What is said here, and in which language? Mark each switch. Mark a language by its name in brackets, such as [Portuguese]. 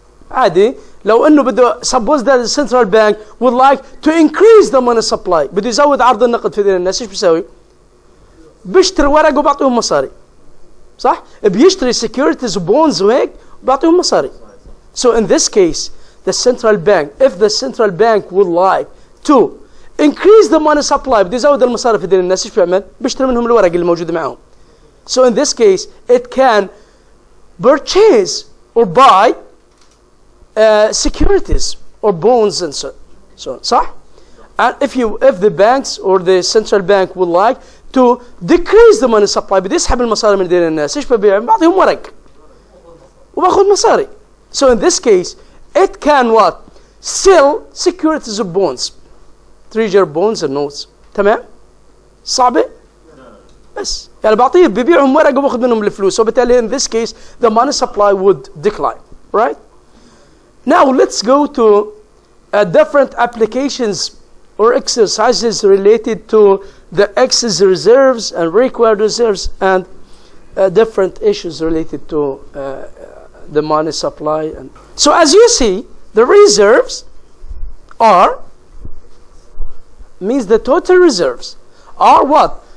[Arabic] عادي لو انه بده [English] suppose that the central bank would like to increase the money supply، [Arabic] بده يزود عرض النقد في دين الناس، ايش بيسوي؟ بيشتري ورق وبعطيهم مصاري. صح؟ بيشتري securities وبونز وهيك وبعطيهم مصاري. [English] So in this case, the central bank, if the central bank would like to increase the money supply، [Arabic] بده يزود المصاري في دين الناس، ايش بيعمل؟ بيشتري منهم الورق اللي موجوده معهم. [English] So in this case, it can purchase or buy securities or bonds and so صح؟ And if the banks or the central bank would like to decrease the money supply، [Arabic] بده يسحب المصاري من دين الناس، ايش ببيع؟ بعطيهم ورق وباخذ مصاري. [English] So in this case, it can what? Sell securities or bonds, treasury bonds and notes. [Arabic] تمام؟ صعبة؟ بس يعني بعطيه ببيعهم ورق وباخذ منهم الفلوس، وبالتالي [English] in this case the money supply would decline, right? Now let's go to different applications or exercises related to the excess reserves and required reserves, and different issues related to the money supply. And so as you see, the reserves means the total reserves are what?